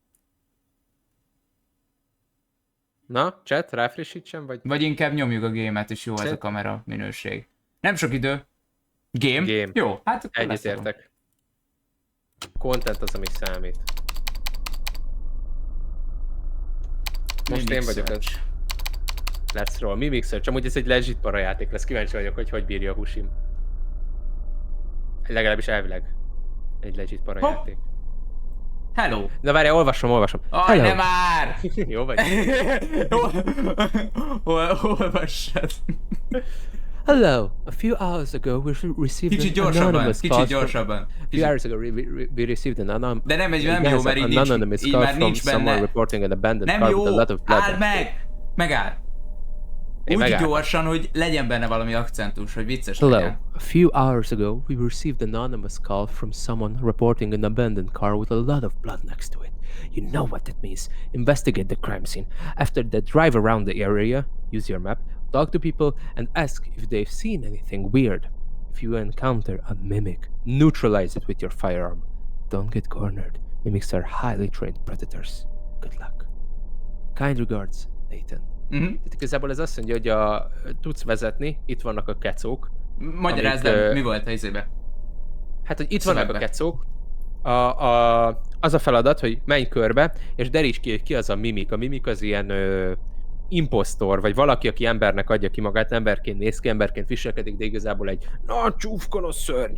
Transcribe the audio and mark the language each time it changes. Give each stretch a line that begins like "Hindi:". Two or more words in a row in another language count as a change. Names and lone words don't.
Hungarian: Na, chat, ráfrissítsem, vagy... Vagy inkább nyomjuk a gémet, és jó ez a kamera minőség. Nem sok idő. Game? Jó, hát akkor Egyetértek. Content az, ami számít. Most én vagyok az.
English: Let's roll. Mimic Search.
Hungarian: Amúgy ez egy legit parajáték lesz. Kíváncsi vagyok, hogy bírja a Husim. Legalábbis elvileg. Egy legit parajáték. Hello! Na várjál, olvasom. Aj, ne már! Jó vagy? Olvassad. Hello.
English: A few hours ago we received
Hungarian: Kicsit
English: an
Hungarian: gyorsabban,
English: anonymous
Hungarian: kicsit
English: call
Hungarian: gyorsabban.
English: A few hours ago we received an anonymous...
Hungarian: De nem jó, mert így
English: anonymous
Hungarian: így
English: call
Hungarian: már
English: from
Hungarian: nincs
English: someone
Hungarian: benne.
English: reporting an abandoned
Hungarian: Nem
English: car
Hungarian: jó,
English: with a lot of blood.
Hungarian: áll meg! Megáll. Én Úgy megálltam. gyorsan, hogy legyen benne valami akcentus, hogy vicces Hello. legyen.
English: A few hours ago, we received an anonymous call from someone reporting an abandoned car with a lot of blood next to it. You know what that means. Investigate the crime scene. After that, drive around the area, use your map, talk to people, and ask if they've seen anything weird. If you encounter a mimic, neutralize it with your firearm. Don't get cornered. Mimics are highly trained predators. Good luck. Kind regards, Nathan.
Hungarian: Tehát igazából ez azt mondja, hogy tudsz vezetni, itt vannak a kecók. Magyarázd el, mi volt a izébe? Hát, hogy itt Szövegbe. vannak a kecók, az a feladat, hogy menj körbe, és deríts ki, hogy ki az a mimik. A mimik az ilyen impostor, vagy valaki, aki embernek adja ki magát, emberként néz ki, emberként viselkedik, de igazából egy nagy csúfkonos szörny.